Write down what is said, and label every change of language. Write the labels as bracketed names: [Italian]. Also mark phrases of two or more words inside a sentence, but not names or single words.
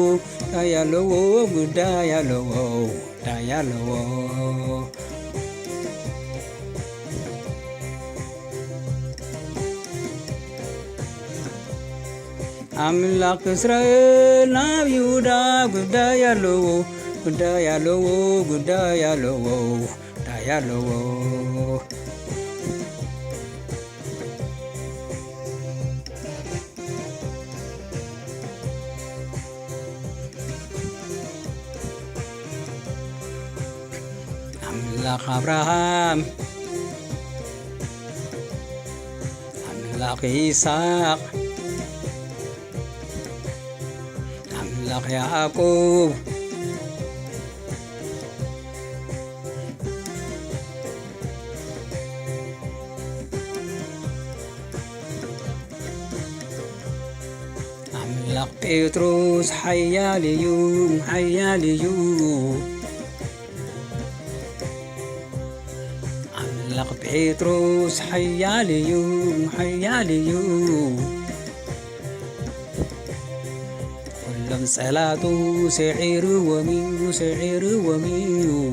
[Amharic] ጉዳይ ያለዎ አምላክ እስራኤል ናብ ይሁዳ ጉዳይ ያለዎ ጉዳይ ያለዎ አምላክ አብርሃም [Tigrinya] አምላክ ይስሐቅ አምላክ ያዕቆብ አምላክ ጴጥሮስ ኃያል እዩ አምላክ ጴጥሮስ ኃያል እዩ ኩሎም ጸላቱ ሰዒርዎም እዩ